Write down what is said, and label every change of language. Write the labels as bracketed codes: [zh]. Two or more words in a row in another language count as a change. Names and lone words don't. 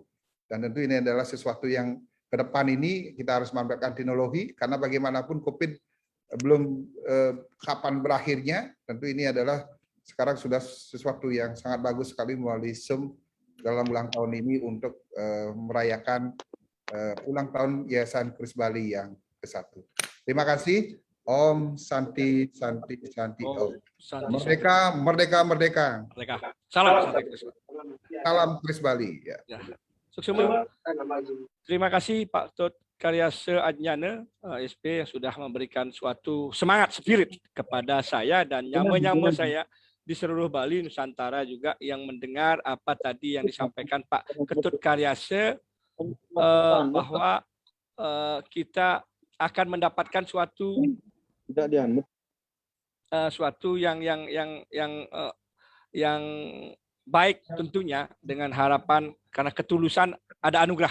[id] Dan tentu ini adalah sesuatu yang ke depan ini kita harus memanfaatkan teknologi, karena bagaimanapun COVID belum kapan berakhirnya. Tentu ini adalah sekarang sudah sesuatu yang sangat bagus sekali melalui Zoom dalam ulang tahun ini untuk merayakan ulang tahun Yayasan Kris Bali yang ke-1. Terima kasih. [sa] Om Santi Santi Santi Om. [id] Merdeka, merdeka, merdeka. Salam Santi Kris Bali. Salam Kris Bali. Ya. Terima kasih Pak Tut Karyase Adnyana, SP, yang sudah memberikan suatu semangat spirit kepada saya dan nyama-nyama saya di seluruh Bali, Nusantara juga yang mendengar apa tadi yang disampaikan Pak Ketut Karyase, bahwa kita akan mendapatkan suatu yang baik tentunya, dengan harapan karena ketulusan ada anugerah.